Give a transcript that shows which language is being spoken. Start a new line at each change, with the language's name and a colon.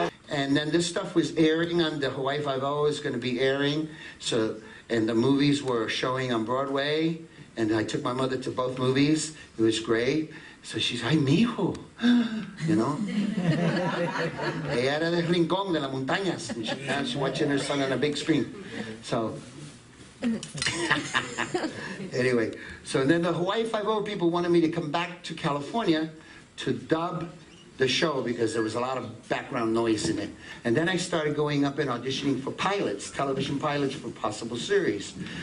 English: And then this stuff was airing on the Hawaii Five-0 is going to be airing, so, and the movies were showing on Broadway, and I took my mother to both movies. It was great. So she's,
Spanish: ay, mijo,
English: you know.
Spanish: Ella era del rincón de las montañas.
English: And now she's watching her son on a big screen. So, anyway, so then the Hawaii Five-0 people wanted me to come back to California to dub the show because there was a lot of background noise in it. And then I started going up and auditioning for pilots, television pilots for possible series.